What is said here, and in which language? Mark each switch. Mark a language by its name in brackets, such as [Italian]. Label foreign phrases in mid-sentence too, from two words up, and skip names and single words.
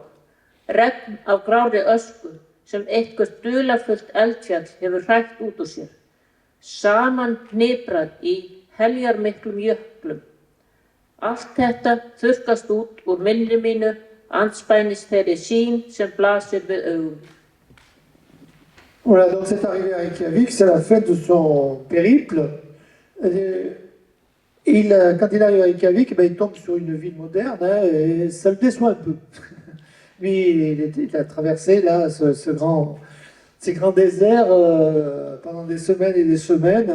[Icelandic] Regn af grárri ösku sem eitthvert dularfullt eldfjall hefur hrætt út úr sér. Saman hniprað í heljarmiklum jöklum. Allt þetta þurrkast út úr minni mínu, andspænis þeirri sýn sem blasir við augum. [French] Voilà, donc cette arrivée à Reykjavik, c'est la fin de son périple. Quand il arrive à Reykjavik, il tombe sur une ville moderne, et ça le déçoit un peu. Lui, il a traversé là, ces grands déserts pendant des semaines et des semaines.